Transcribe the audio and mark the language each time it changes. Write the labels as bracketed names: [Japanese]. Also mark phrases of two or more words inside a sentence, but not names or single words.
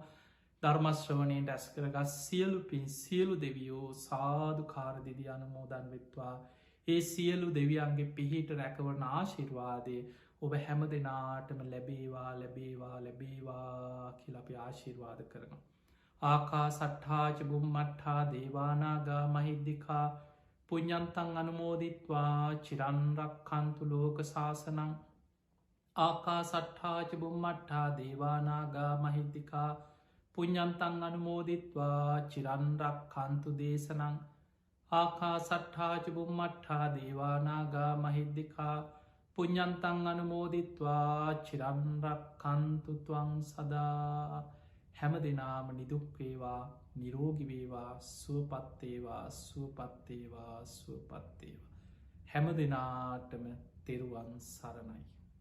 [Sinhala] ධර්මශ්‍රවනයට ඇස් කරගත් සියලු පින් සියලු දෙවියෝ සාධු කාරදිදි අනමෝදන් වෙත්වා. ඒ සියලු දෙවියන්ගේ පිහිට රැකවන ආශිර්වාදය ඔබ හැම දෙනාටම ලැබේවා ලැබේවා ලැබේවා කියලපි ආශිර්වාද කරනවා. [Pali] ආකා සට්හාච බුම්මට්හා දේවානාගා මහිද්දිකා පුඤ්ඥන්තන් අනුමෝදිත්වා චිරන්රක්කන්තු ලෝක ශාසනං ආකා සට්හාච බුම්මට්හා දේවානාගා මහිද්දිකා පුඤ්ඥන්තන් අනුමෝදිත්වා චිරන්රක්කන්තු දේශනං ආකා සට්හාච බුම්මට්හා දේවානාගා මහිද්දිකා පුඤ්ඥන්තන් අනුමෝදිත්වා චිරන්රක්කන්තු තුවං සදා [Sinhala] හැම දෙනාම නිදුක්වේවා නිරෝගිවේවා සුවපත්තේවා සුවපත්තේවා සුවපත්තේවා හැම දෙනාටම තෙරුවන් සරණයි.